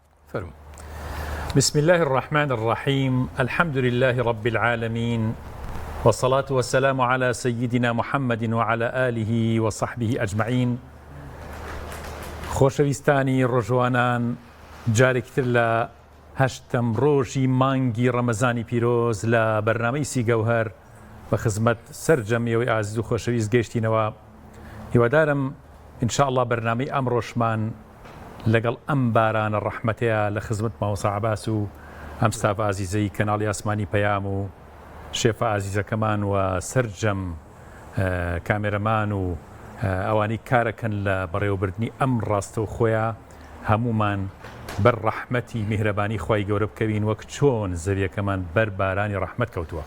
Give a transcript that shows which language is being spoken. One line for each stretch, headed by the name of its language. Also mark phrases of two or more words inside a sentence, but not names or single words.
Central Kurdish: فرمو.
Arabic: بسم الله الرحمن الرحيم. الحمد لله رب العالمين، والصلاة والسلام على سيدنا محمد وعلى آله وصحبه أجمعين.
Central Kurdish: خۆشەویستانی ڕۆژوانان، جارێکتر لە هەشتم ڕۆژی مانگی ڕەمەزانی پیرۆز لە بەرنامەی سیگەوهەر بە خزمەت سەرجەمیەوەی ئازیز و خۆشەویست گەیشتینەوە. هیوادارم ئینشاءالله بەرنامەی ئەمڕۆشمان لەگەڵ ئەم بارانە ڕەحمەتەیە لە خزمەت مامۆستا عەباس و ئەم ستاف ئازیزەی کەناڵی ئاسمانی پەیام و شێفە ئازیزەکەمان و سەرجەم کامێرەمان و ئەوانەی کارەکەن لە بەڕێوەبردننی ئەم ڕاستە و خۆیان هەمومان بەر ڕەحمەتی میهرەبانی خوای گەورە بکەوین وەک چۆن زەویەکەمان بەر بارانی ڕەحمەت کەوتووە.